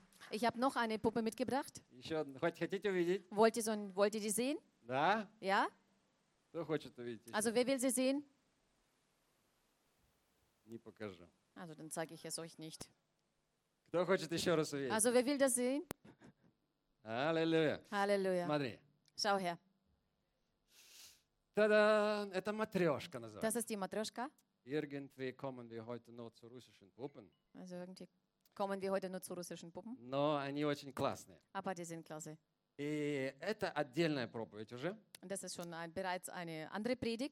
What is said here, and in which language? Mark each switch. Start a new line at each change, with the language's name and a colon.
German: Ich habe noch eine Puppe mitgebracht. Wollt ihr die sehen?
Russian: Да?
German: Ja? Also wer will sie sehen?
Russian: Не покажу.
German: Also, dann zeige ich es euch nicht.
Russian: Кто хочет еще раз увидеть?
German: Also, wer will das sehen? Halleluja. Halleluja.
Russian: Смотри.
German: Schau her. Tada!
Russian: Это матрешка называется.
German: Das ist die Matryoshka. Irgendwie kommen wir heute nur zu russischen Puppen. Also, irgendwie kommen wir heute nur zu russischen Puppen.
Russian: Но они очень классные.
German: Aber die sind klasse.
Russian: И это отдельная проповедь уже.
German: Das ist schon bereits eine andere Predigt.